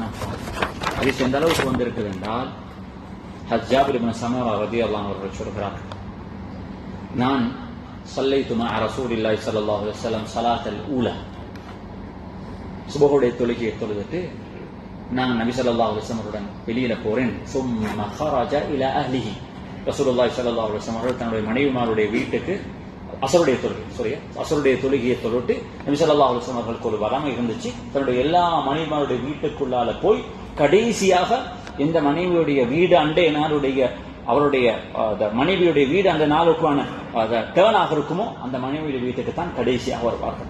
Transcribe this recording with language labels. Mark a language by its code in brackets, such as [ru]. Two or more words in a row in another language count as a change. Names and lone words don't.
[ta] அது எந்த அளவுக்கு வந்திருக்குது என்றால், ஜாபிர் இப்னு சமரா [ar] رضي الله عنه [ta] அவர்கள் சொல்கிறார்கள், நான் [ar] صليت مع رسول الله صلى الله عليه وسلم صلاة الأولى, [ta] சுபஹுடைய தொழுகையை தொழுதுட்டு நான் நபி [ar] صلى الله عليه وسلم [ta] உடன் வெளியில போறேன். [ar] சும்ம خرج الى اهله, رسول الله صلى الله عليه وسلم [ta] அவர்கள் தன்னுடைய மனைவிமாருடைய வீட்டுக்கு அசருடைய தொழுகையை தொழுட்டு நபி [ar] صلى الله عليه وسلم [ta] அவர்களுக்கு ஒரு வராம இருந்துச்சு, தன்னுடைய எல்லா மனைவிமாருடைய வீட்டுக்குள்ளால போய் கடைசியாக எந்த மனைவியுடைய வீடு அண்டைய நாளுடைய அவருடைய மனைவியுடைய வீடு அந்த நாளுக்கான டேர்ன் ஆக இருக்குமோ அந்த மனைவியுடைய வீட்டுக்கு தான் கடைசியாக வருவார்கள்.